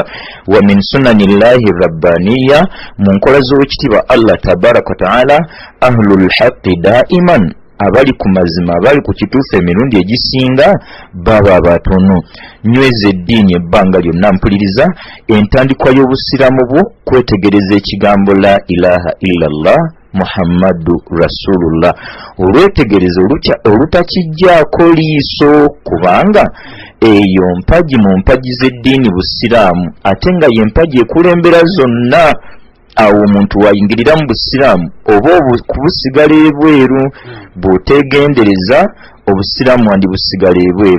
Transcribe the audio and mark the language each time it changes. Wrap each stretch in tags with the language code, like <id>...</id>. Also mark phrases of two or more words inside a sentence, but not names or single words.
<ar>ومن سنن الله الربانية,</ar> <lg>mu nkola z'owekitiibwa</lg> <ar>الله تبارك وتعالى, أهل الحق دائما,</ar> <lg>abali ku mazima, abali ku kituufu emirundi egisinga baba abatono. Nyweza eddiini ebbanga lyonna, mpuliriza entandikwa y'obusiraamu bwo kwetegereza ekigambo</lg> <ar>لا إله إلا الله محمد رسول الله.</ar> <lg>Olwetegereza olutakijjaako liiso, kubanga eyo mpagi mu mpagi z'eddiini busiraamu, ate nga ye mpagi ekulembera zonna. Awo omuntu wayingirira mu busiraamu oba kubusigala ebweru, bw'otegendereza obusiraamu wandi busigala ebweru.</lg>